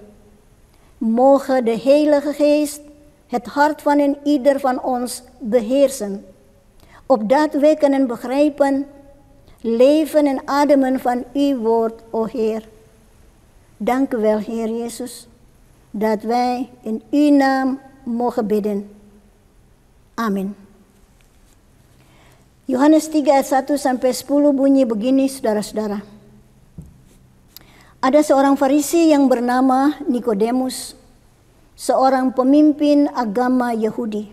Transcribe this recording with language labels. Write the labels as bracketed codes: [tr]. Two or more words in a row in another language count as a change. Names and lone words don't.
[nl] Mogen de Heilige Geest het hart van een ieder van ons beheersen, opdat wij kunnen begrijpen, leven en ademen van uw woord, o Heer. Dank u wel, Heer Jezus, dat wij in uw naam mogen bidden. [id] Amin. Yohanes 3 ayat 1 sampai 10 bunyi begini, saudara-saudara. Ada seorang Farisi yang bernama Nikodemus, seorang pemimpin agama Yahudi.